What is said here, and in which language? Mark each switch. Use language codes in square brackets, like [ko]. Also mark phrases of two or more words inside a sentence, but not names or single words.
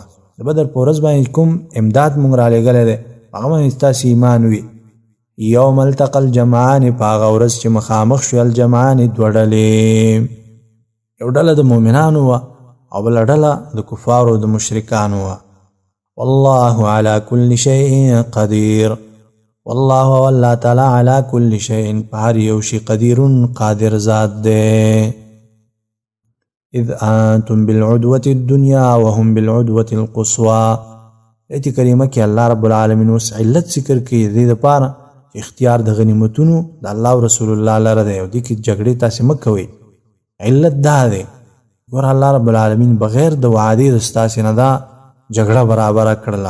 [ps] د بدر په ورځ باندې کوم امداد مونږ رالیږلی دی هغه باندې ستاسې ایمان وي. [ar] یوم التقى الجمعان، [ps] په هغه ورځ چې مخامخ شو الجمعان 2 ډلې، یو ډله د مؤمنانو وه او بله ډله د کفارو د مشرکانو وه. [ar] والله على كل شيء قدير، والله والله تعالی على كل شيء، [ps] په هر یو شي قدیر، قادر ذات دی. [ar] اذ انتم بالعدوة الدنيا وهم بالعدوة القصوى، [ps] ایت کریمه کې الله رب العالمین اوس علت ذکر کوي دې دپاره چې اختیار د غنیمتونو د الله او رسول الله لره دی، او دې کې جګړې تاسې مه کوئ. علت دا دی ګوره الله رب العالمین بغیر د وعدې د ستاسې نه دا جګړه برابره کړله.